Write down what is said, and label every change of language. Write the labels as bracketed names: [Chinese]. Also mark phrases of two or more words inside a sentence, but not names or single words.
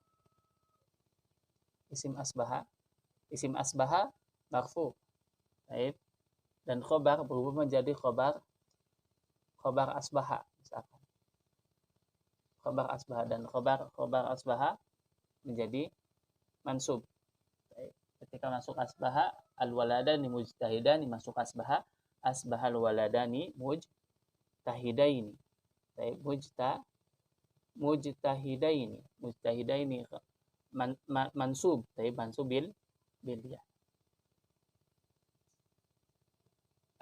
[Arabic] اسم أصبح مرفوع. [Indonesian] Dan khobar berubah menjadi [Arabic] خبر أصبح, [Indonesian] misalkan. [Arabic] خبر أصبح, dan خبر أصبح menjadi mansub. [Indonesian] Ketika masuk [Arabic] أصبح، الولدان مجتهدان, [Indonesian] masuk [Arabic] أصبح الولدين مجتهدين. مجتهدين منصوب، منصوب بالياء.